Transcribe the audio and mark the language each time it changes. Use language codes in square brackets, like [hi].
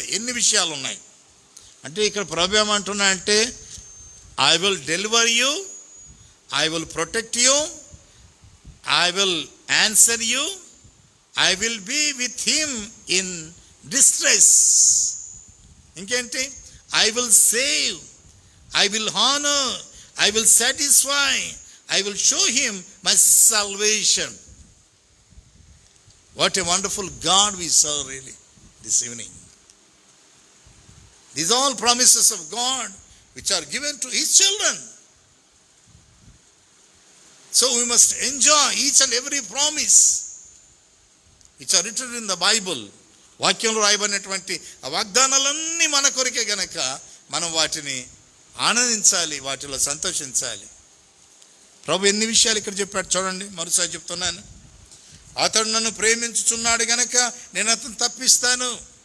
[te] ఎన్ని విషయాలు ఉన్నాయి అంటే ఇక్కడ ప్రభు ఏమంటున్నా అంటే, [en] I will deliver you, I will protect you, I will answer you, I will be with him in distress. [te] ఇంకేంటి, [en] I will save, I will honour, I will satisfy, I will show him my salvation. What a wonderful God we serve really this evening. These are all promises of God which are given to His children. So we must enjoy each and every promise which are written in the Bible. [te] వాక్యంలో రాయబడినటువంటి ఆ వాగ్దానాలన్నీ మన కొరకే గనక మనం వాటిని ఆనందించాలి, వాటిలో సంతోషించాలి. ప్రభు ఎన్ని విషయాలు ఇక్కడ చెప్పాడు చూడండి. మరోసారి చెప్తున్నాను. అతడు నన్ను ప్రేమించుచున్నాడు గనక నేను అతను తప్పిస్తాను.